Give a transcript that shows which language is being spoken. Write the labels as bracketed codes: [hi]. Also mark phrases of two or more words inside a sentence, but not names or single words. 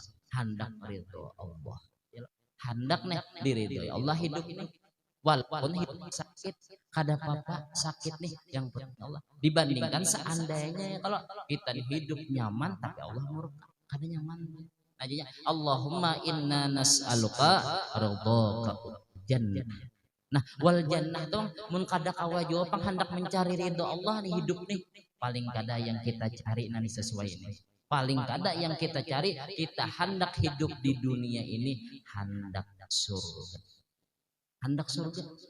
[bjn] Hendak ridho Allah. Hendak nih diridhoi Allah hidup ini. Walaupun hidup sakit, kada apa-apa sakit nih yang penting Allah. Dibandingkan seandainya kalau kita hidup nyaman tapi Allah murka, kada nyaman. [ar] Najanya Allahumma inna nas'aluka ridhaka jannah. [bjn] Nah, [ar] wal jannah [bjn] tuh mun kada kawa jawab hendak mencari ridho Allah nih hidup nih. Paling kada yang kita cari nanti sesuai ini. Paling kada yang kita cari, kita hendak hidup di dunia ini hendak surga. Hendak surga.